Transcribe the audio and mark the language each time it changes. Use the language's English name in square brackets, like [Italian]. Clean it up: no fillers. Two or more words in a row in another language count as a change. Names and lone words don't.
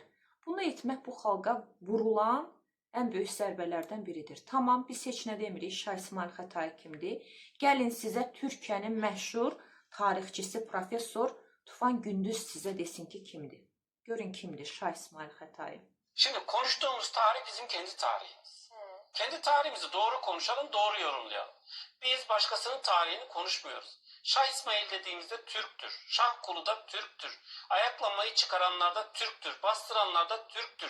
[Azerbaijani] Bunu etmək bu xalqa vurulan ən böyük zərbələrdən biridir. Tamam, biz heç nə demirik, Şah İsmail Xətai kimdir? Gəlin sizə Türkiyənin məşhur tarixçisi, profesör Tufan Gündüz sizə desin ki, kimdir? Görün kimdir Şah İsmail Xətai. [Turkish] Şimdi konuştuğumuz tarih bizim kendi tarihimiz. Kendi tarihimizi doğru konuşalım, doğru yorumlayalım. Biz başkasının tarihini konuşmuyoruz. Şah İsmail dediğimizde Türktür. Şah kulu da Türktür. Ayaklanmayı çıkaranlar da Türktür. Bastıranlar da Türktür.